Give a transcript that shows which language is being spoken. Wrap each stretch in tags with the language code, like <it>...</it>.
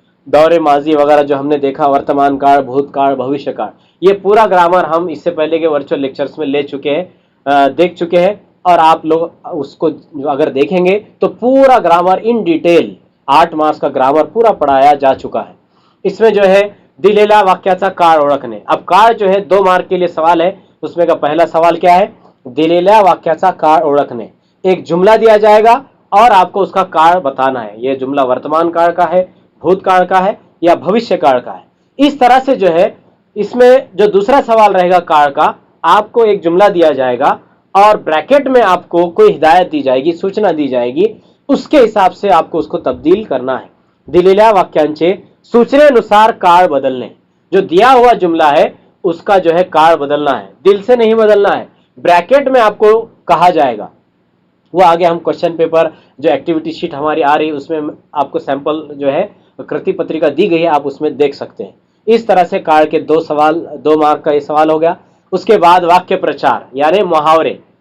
<hi>दौरे माजी वगैरह जो हमने देखा, वर्तमान काल, भूतकाल, भविष्य काल, ये पूरा ग्रामर हम इससे पहले के वर्चुअल लेक्चर्स में ले चुके हैं, देख चुके हैं। और आप लोग उसको अगर देखेंगे तो पूरा ग्रामर इन डिटेल 8 मार्क्स का ग्रामर पूरा पढ़ाया जा चुका है। इसमें जो है</hi> <mr>दिलेला वाक्याचा काळ ओळखणे।</mr> <hi>अब काळ जो है 2 मार्क के लिए सवाल है। उसमें का पहला सवाल क्या है?</hi> <mr>दिलेल्या वाक्याचा काळ ओळखणे।</mr> <hi>एक जुमला दिया जाएगा और आपको उसका काळ बताना है। यह जुमला वर्तमान काल का है, भूतकाल का है या भविष्य काल का है। इस तरह से जो है इसमें जो दूसरा सवाल रहेगा काल का, आपको एक जुमला दिया जाएगा और ब्रैकेट में आपको कोई हिदायत दी जाएगी, सूचना दी जाएगी, उसके हिसाब से आपको उसको तब्दील करना है।</hi> <mr>दिलेल्या वाक्यांचे सूचनेनुसार काळ बदलणे।</mr> <hi>जो दिया हुआ जुमला है उसका जो है काळ बदलना है, दिल से नहीं बदलना है। ब्रैकेट में आपको कहा जाएगा, वो आगे हम क्वेश्चन पेपर जो एक्टिविटी शीट हमारी आ रही है उसमें आपको सैंपल जो है कृति पत्रिका दी गई है, आप उसमें देख सकते हैं। इस तरह से काल के 2 सवाल, 2 मार्क का ये सवाल हो गया। उसके बाद वाक्य प्रचार यानी मुहावरे।</hi>